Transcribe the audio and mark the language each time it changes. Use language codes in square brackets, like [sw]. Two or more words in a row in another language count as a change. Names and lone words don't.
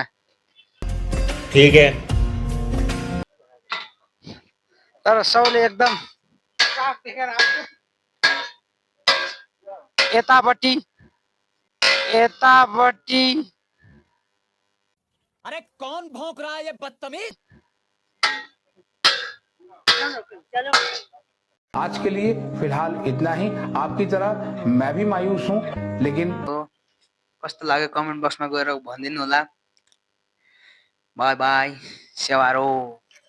[hi] ठीक है। [ne] तर साउले एकदम यतापट्टि [hi] अरे कौन भौंक रहा है ये बदतमीज? आज के लिए फिलहाल इतना ही। आपकी तरह मैं भी मायूस हूँ, लेकिन [ne] कस्तो लाग्यो कमेन्ट बक्समा गएर भनिदिनु होला। [en] Bye bye, सेवारो।